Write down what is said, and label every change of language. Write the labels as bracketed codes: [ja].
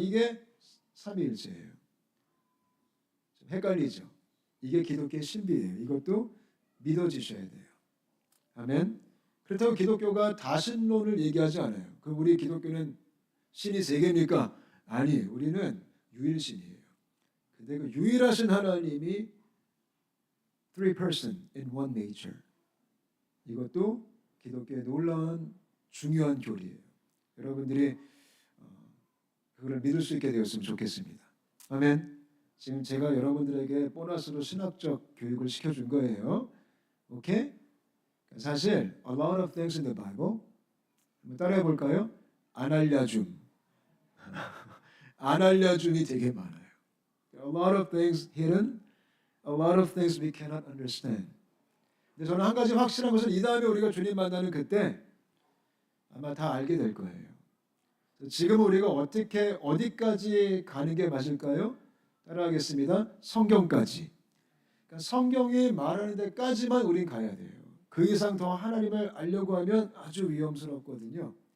[ko] 이게 삼위일체예요. 좀 헷갈리죠. 이게 기독교의 신비예요. 이것도 믿어지셔야 돼요. 아멘. 그렇다고 기독교가 다신론을 얘기하지 않아요. 그럼 우리 기독교는 신이 세 개입니까? 아니, 우리는 유일신이에요. 근데 그 유일하신 하나님이 [en] three person in one nature. [ko] 이것도 기독교의 놀라운 중요한 교리예요. 여러분들이 그걸 믿을 수 있게 되었으면 좋겠습니다. 아멘. 지금 제가 여러분들에게 보너스로 신학적 교육을 시켜준 거예요. 오케이? 사실 [en] a lot of things in the Bible [ko] 한번 따라해 볼까요? 안 알려줌. 안 알려줌이 되게 많아요. [en] A lot of things hidden, a lot of things we cannot understand. [ko] 근데 저는 한 가지 확실한 것은 이 다음에 우리가 주님 만나는 그때 아마 다 알게 될 거예요. 지금 우리가 어떻게 어디까지 가는 게 맞을까요? 따라하겠습니다. 성경까지. 그러니까 성경이 말하는 데까지만 우린 가야 돼요. 그 이상 더 하나님을 알려고 하면 아주 위험스럽거든요.